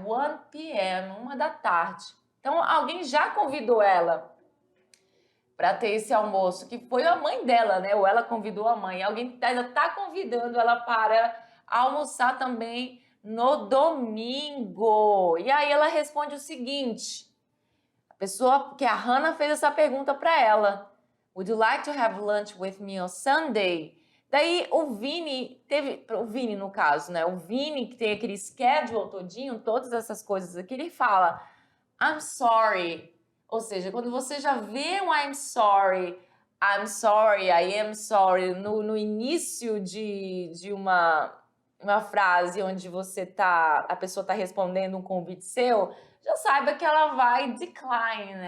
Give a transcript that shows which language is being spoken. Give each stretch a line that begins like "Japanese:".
Portuguese: 1 p.m., 1 da tarde. Então, alguém já convidou ela para ter esse almoço, que foi a mãe dela, né? Ou ela convidou a mãe. Alguém ainda está convidando ela para almoçar também no domingo. E aí ela responde o seguinte... A pessoa que a Hannah fez essa pergunta para ela.
English: Would you like to have lunch with me on Sunday?
Portuguese: Daí o Vini no caso, né? O Vini que tem aquele schedule todinho, todas essas coisas aqui, ele fala
English: I'm sorry.
Portuguese: Ou seja, quando você já vê um
English: I'm sorry, I am sorry
Portuguese: no início de uma frase onde a pessoa está respondendo um convite seu, já saiba que ela vai decline, né?